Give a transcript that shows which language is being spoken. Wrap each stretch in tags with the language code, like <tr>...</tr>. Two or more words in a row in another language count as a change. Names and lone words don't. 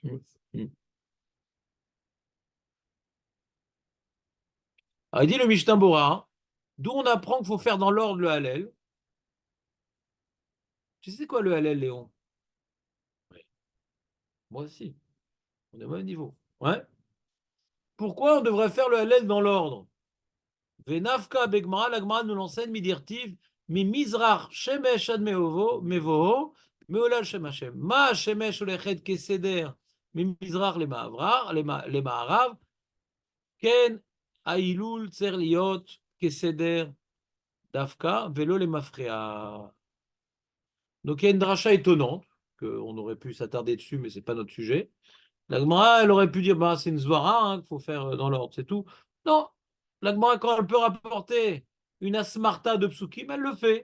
<fr>Alors, il dit le Mishnah Berurah, d'où on apprend qu'il faut faire dans l'ordre le Hallel. Tu sais quoi le Hallel, Léon? Oui. Moi aussi. On est au même niveau. Ouais. Pourquoi on devrait faire le Hallel dans l'ordre?</fr> <he>ונפקא בגמרא,</he> <fr>la Gemara nous l'enseigne,</fr> <he>מדכתיב, ממזרח שמש עד מבואו, מהולל שם השם. מה שמש הולכת כסדר, ממזרח למערב, כן הלל צריך להיות כסדר דווקא, ולא למפרע.</he> <fr>Donc il y a une dracha étonnante, qu'on aurait pu s'attarder dessus, mais ce n'est pas notre sujet. La Gemara, elle aurait pu dire, bah, c'est une zvara, qu'il faut faire dans l'ordre, c'est tout. Non, la Gemara, quand elle peut rapporter une asmarta de psukim, elle le fait.</fr>